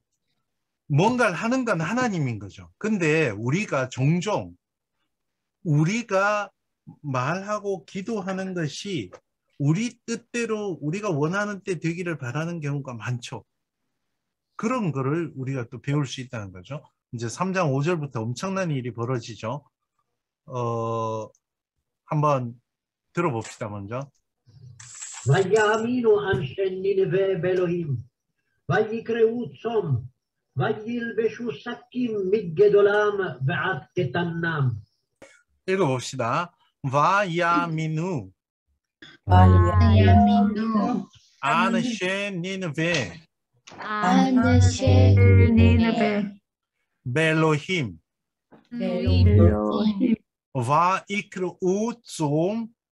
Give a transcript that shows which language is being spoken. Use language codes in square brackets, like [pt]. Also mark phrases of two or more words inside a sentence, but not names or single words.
[ko] 뭔가를 하는 건 하나님인 거죠. 근데 우리가 종종 우리가 말하고 기도하는 것이 우리 뜻대로 우리가 원하는 때 되기를 바라는 경우가 많죠. 그런 거를 우리가 또 배울 수 있다는 거죠. 이제 3장 5절부터 엄청난 일이 벌어지죠. 한번 들어봅시다 먼저. [he] ויאמינו אנשי נינווה באלוהים, ויקראו צום, וילבשו שקים מגדולם ועד קטנם. [ko] 읽어봅시다. 와야미누 [he] 바야미노 אנשי נינוה אנשי נינוה 벨로힘 엘로힘 ו יקראו צום